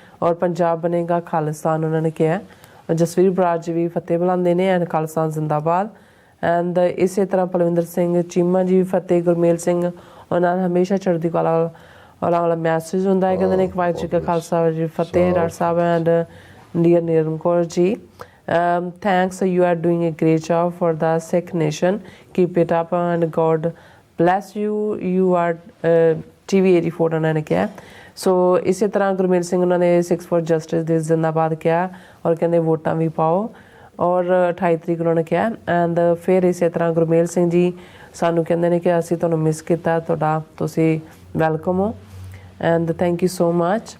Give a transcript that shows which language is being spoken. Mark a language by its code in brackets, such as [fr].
[pa] ਔਰ ਪੰਜਾਬ ਬਣੇਗਾ ਖਾਲਿਸਤਾਨ ਉਹਨਾਂ ਨੇ ਕਿਹਾ। ਜਸਵੀਰ ਬਰਾੜ ਜੀ ਵੀ ਫਤਿਹ ਬੁਲਾਉਂਦੇ ਨੇ ਐਂਡ ਖਾਲਿਸਤਾਨ ਜ਼ਿੰਦਾਬਾਦ। ਐਂਡ ਇਸੇ ਤਰ੍ਹਾਂ ਪਲਵਿੰਦਰ ਸਿੰਘ ਚੀਮਾ ਜੀ ਵੀ ਫਤਿਹ। ਗੁਰਮੇਲ ਸਿੰਘ ਉਹਨਾਂ ਦਾ ਹਮੇਸ਼ਾ ਚੜ੍ਹਦੀ ਕਲਾ ਵਾਲਾ ਮੈਸੇਜ ਹੁੰਦਾ ਹੈ, ਕਹਿੰਦੇ ਨੇ ਕਿ ਵਾਹਿਗੁਰੂ ਜੀ ਕਾ ਖਾਲਸਾ ਜੀ ਫਤਿਹ। [en] doctor ਸਾਹਿਬ and dear Neelam Kaur ji thanks, you are doing a great job for the Sikh nation, keep it up and God bless you, you are TV 84 [pa] ਉਹਨਾਂ ਨੇ ਕਿਹਾ। ਸੋ ਇਸੇ ਤਰ੍ਹਾਂ ਗੁਰਮੇਲ ਸਿੰਘ ਉਹਨਾਂ ਨੇ 64 ਜਸਟਿਸ ਦੇ ਜ਼ਿੰਦਾਬਾਦ ਕਿਹਾ ਔਰ ਕਹਿੰਦੇ ਵੋਟਾਂ ਵੀ ਪਾਓ। ਔਰ 28 ਤਰੀਕ ਉਹਨਾਂ ਨੇ ਕਿਹਾ। ਐਂਡ ਫਿਰ ਇਸੇ ਤਰ੍ਹਾਂ ਗੁਰਮੇਲ ਸਿੰਘ ਜੀ ਸਾਨੂੰ ਕਹਿੰਦੇ ਨੇ ਕਿ ਅਸੀਂ ਤੁਹਾਨੂੰ ਮਿਸ ਕੀਤਾ, ਤੁਹਾਡਾ ਤੁਸੀਂ ਵੈਲਕਮ ਹੋ and [en] Thank you so much.